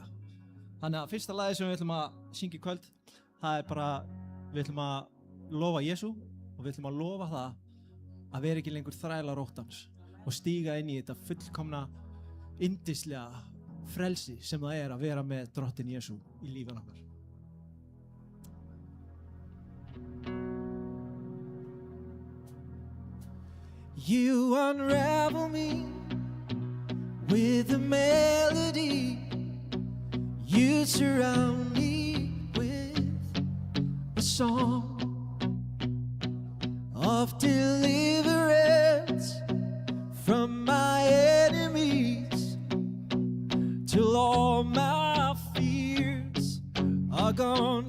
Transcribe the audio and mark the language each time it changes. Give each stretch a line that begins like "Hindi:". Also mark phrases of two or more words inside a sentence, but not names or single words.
Icelandic: Þannig að fyrsta lagi sem við ætlum að syngja í kvöld, það er bara, við ætlum að lofa Jesú og við ætlum að lofa það að vera ekki lengur þrælar óttans og stíga inn í þetta fullkomna, yndislega frelsi sem það er að vera með drottinn Jesú í lífan okkar.
English: You unravel me with a melody. You surround me with a song of deliverance from my enemies, till all my fears are gone.